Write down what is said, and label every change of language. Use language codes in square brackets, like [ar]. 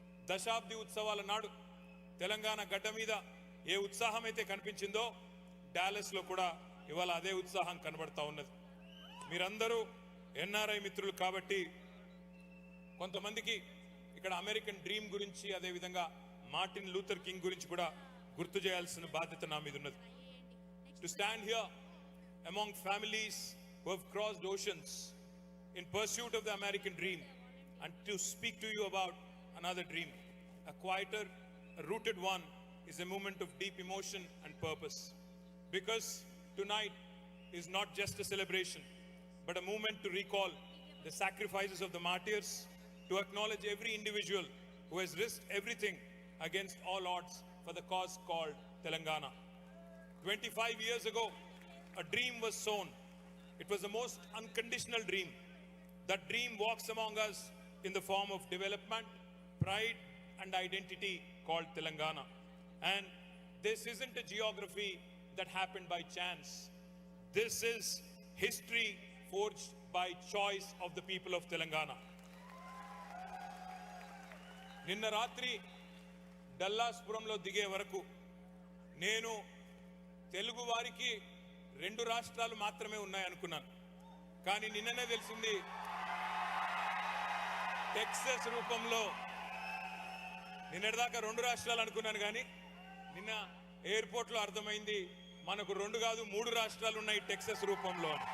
[te] దశాబ్ది ఉత్సవాల నాడు తెలంగాణ గడ్డ మీద ఏ ఉత్సాహం అయితే కనిపించిందో డాలస్ లో కూడా ఇవాళ అదే ఉత్సాహం కనబడతా ఉన్నది. మీరందరూ ఎన్ఆర్ఐ మిత్రులు కాబట్టి కొంతమందికి ఇక్కడ అమెరికన్ డ్రీమ్ గురించి, అదేవిధంగా మార్టిన్ లూథర్ కింగ్ గురించి కూడా గుర్తు చేయాల్సిన బాధ్యత నా మీద ఉన్నది. [en] To stand here among families who have crossed oceans in pursuit of the American dream and to speak to you about another dream, a quieter, a rooted one, is a moment of deep emotion and purpose. Because tonight is not just a celebration, but a moment to recall the sacrifices of the martyrs, to acknowledge every individual who has risked everything against all odds for the cause called Telangana. 25 years ago, a dream was sown. It was the most unconditional dream. That dream walks among us in the form of development, pride and identity called Telangana. And this isn't a geography that happened by chance. This is history forged by choice of the people of Telangana. [te] నిన్న రాత్రి డల్లాస్పురంలో దిగే వరకు నేను తెలుగు వారికి 2 రాష్ట్రాలు మాత్రమే ఉన్నాయనుకున్నాను. కానీ నిన్ననే తెలిసింది టెక్సస్ రూపంలో, నిన్నటిదాకా 2 రాష్ట్రాలు అనుకున్నాను కానీ నిన్న ఎయిర్పోర్ట్లో అర్థమైంది మనకు 2 కాదు 3 రాష్ట్రాలు ఉన్నాయి టెక్సస్ రూపంలో.